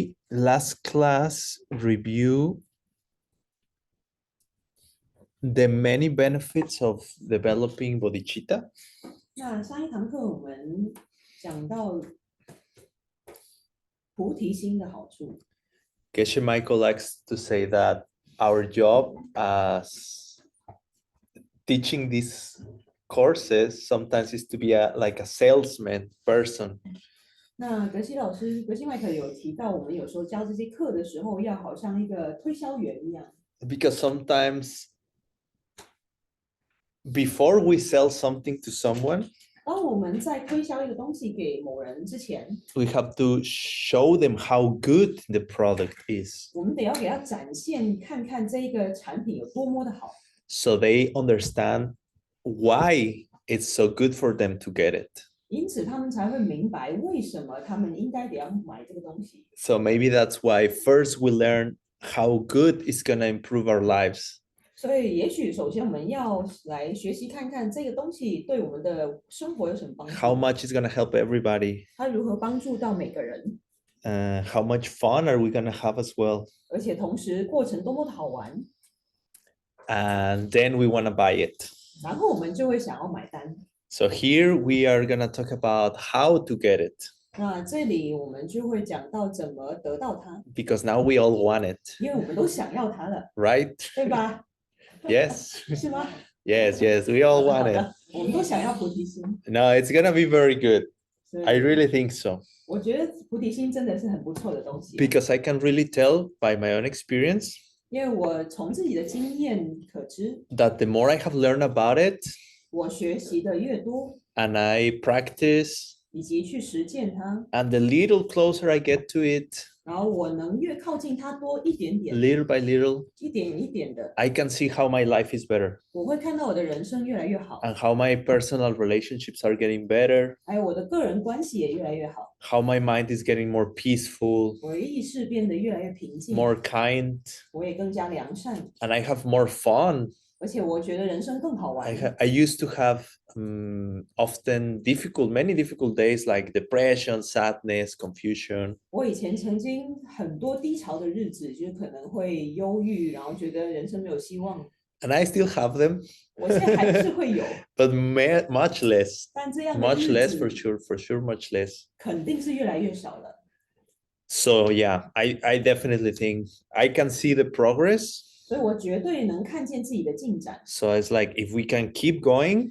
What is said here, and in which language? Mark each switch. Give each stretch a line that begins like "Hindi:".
English: last class review the many benefits of developing bodhicitta.
Chinese: 那上一堂课我们讲到菩提心的好处。
English: Geshe Michael likes to say that our job as teaching these courses sometimes is to be like a salesman person.
Chinese: 那格西老师，格西麦克有提到，我们有时候教这些课的时候，要好像一个推销员一样。
English: Because sometimes before we sell something to someone,
Chinese: 当我们在推销一个东西给某人之前，
English: we have to show them how good the product is.
Chinese: 我们得要给他展现，看看这个产品有多么的好。
English: So they understand why it's so good for them to get it.
Chinese: 因此，他们才会明白为什么他们应该得要买这个东西。
English: So maybe that's why first we learn how good it's going to improve our lives.
Chinese: 所以，也许首先我们要来学习看看这个东西对我们的生活有什么帮助。
English: How much is going to help everybody?
Chinese: 它如何帮助到每个人？
English: How much fun are we going to have as well?
Chinese: 而且同时过程多么的好玩，
English: And then we want to buy it.
Chinese: 然后我们就会想要买单。
English: So here we are going to talk about how to get it.
Chinese: 那这里我们就会讲到怎么得到它，
English: Because now we all want it,
Chinese: 因为我们都想要它了，
English: right?
Chinese: 对吧？
English: Yes.
Chinese: 是吗？
English: Yes, yes, we all
Chinese: 好
English: want
Chinese: 的
English: it.
Chinese: 我们都想要菩提心。
English: No, it's going to be very good.
Chinese: 所以
English: I really think so.
Chinese: 我觉得菩提心真的是很不错的东西，
English: Because I can really tell by my own experience
Chinese: 因为我从自己的经验可知，
English: that the more I have learned about it
Chinese: 我学习的越多，
English: and I practice
Chinese: 以及去实践它，
English: and the little closer I get to it,
Chinese: 然后我能越靠近它多一点点，
English: little by little,
Chinese: 一点一点的，
English: I can see how my life is better
Chinese: 我会看到我的人生越来越好，
English: and how my personal relationships are getting better,
Chinese: 还有我的个人关系也越来越好，
English: how my mind is getting more peaceful,
Chinese: 我的意识变得越来越平静，
English: more kind,
Chinese: 我也更加良善，
English: and I have more fun.
Chinese: 而且我觉得人生更好玩。
English: I used to have often many difficult days like depression, sadness, confusion.
Chinese: 我以前曾经很多低潮的日子，就是可能会忧郁，然后觉得人生没有希望。
English: And I still have them,
Chinese: 我现在还是会有，
English: but much less,
Chinese: 但这样的
English: much
Chinese: 日
English: less for
Chinese: 子
English: sure, much less.
Chinese: 肯定是越来越少了。
English: So yeah, I definitely think I can see the progress.
Chinese: 所以我绝对能看见自己的进展。
English: So it's like if we can keep going,